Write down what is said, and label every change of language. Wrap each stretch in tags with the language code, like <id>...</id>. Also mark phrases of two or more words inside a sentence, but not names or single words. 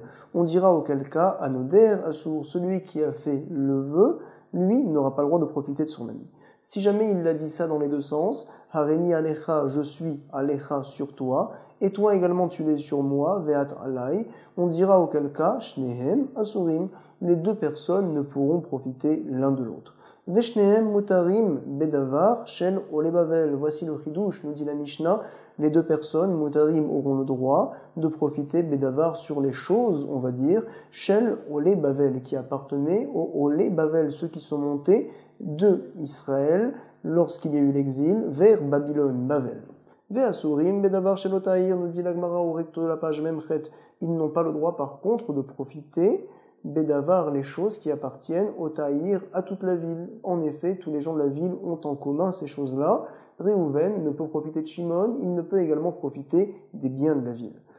<fr>On dira auquel cas,</fr> <he>הנודר אסור,</he> <fr>celui qui a fait le vœu, lui, n'aura pas le droit de profiter de son ami. Si jamais il a dit ça dans les deux sens,</fr> <he>הריני עליך,</he> <fr>je suis Alecha sur toi, et toi également tu es sur moi,</fr> <he>ואת עלי,</he> <fr>on dira auquel cas,</fr> <he>שניהם אסורים,</he> <fr>les deux personnes ne pourront profiter l'un de l'autre.</fr> <he>ושניהם מותרים בדבר של עולי בבל.</he> <fr>Voici le chidouche, nous dit la Mishnah. Les deux personnes, mutarim, auront le droit de profiter bedavar sur les choses, on va dire,</fr> <he>של עולי בבל,</he> <fr>qui appartenaient au</fr> <he>עולי בבל,</he> <fr>ceux qui sont montés de Israël lorsqu'il y a eu l'exil vers Babylone, Bavel.</fr> <he>ואסורים בדבר של אותה העיר,</he> <fr>nous dit la Gemara au recto de la page Memchet. Ils n'ont pas le droit par contre de profiter Bédavar, les choses qui appartiennent au Taïr, à toute la ville. En effet, tous les gens de la ville ont en commun ces choses-là. Réhouven ne peut profiter de Shimon, il ne peut également profiter des biens de la ville.</fr>